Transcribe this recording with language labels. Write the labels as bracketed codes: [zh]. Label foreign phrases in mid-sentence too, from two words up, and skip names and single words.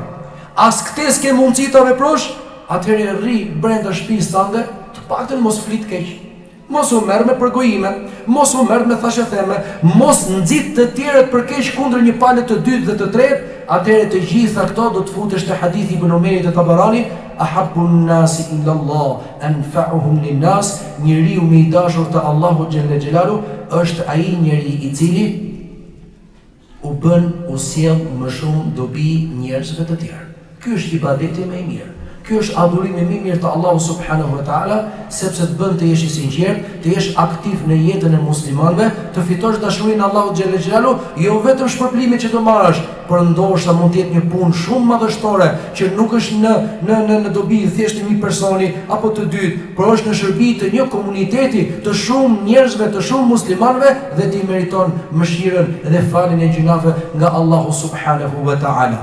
[sq] As këtë s'ke mundësi ta veprosh, atëherë rri brenda shtëpisë tënde, të paktën mos flit keq. Mos u merr me përgojime, mos u merr me thashëtheme, mos nxit të tjerët për keq kundër një palë të dytë dhe të tretë, atëherë të gjitha këto do të futesh te hadithi Ibn Umerit te Tabarani, [ar] أحب الناس إلى الله أنفعهم للناس, [sq] njeriu më i dashur te Allahu [ar] جل جلاله [sq] është ai njeri i cili u sjell më shumë dobi njerëzve të tjerë. Ky është ibadeti më i mirë. Ky është adhurimi më i mirë te Allahu [ar] سبحانه وتعالى, [sq] sepse të bën të jesh i sinqert, të jesh aktiv në jetën e muslimanëve, të fitosh dashurinë Allahu [ar] جل جلاله, [sq] jo vetëm shpërblimin që do marrësh, por ndoshta mund të jetë një punë shumë madhështore që nuk është në dobi thjesht një personi apo të dytë, por është në shërbim të një komuniteti të shumë njerëzve, të shumë muslimanëve dhe ti meriton mëshirën dhe faljen e gjunave nga Allahu [ar] سبحانه وتعالى.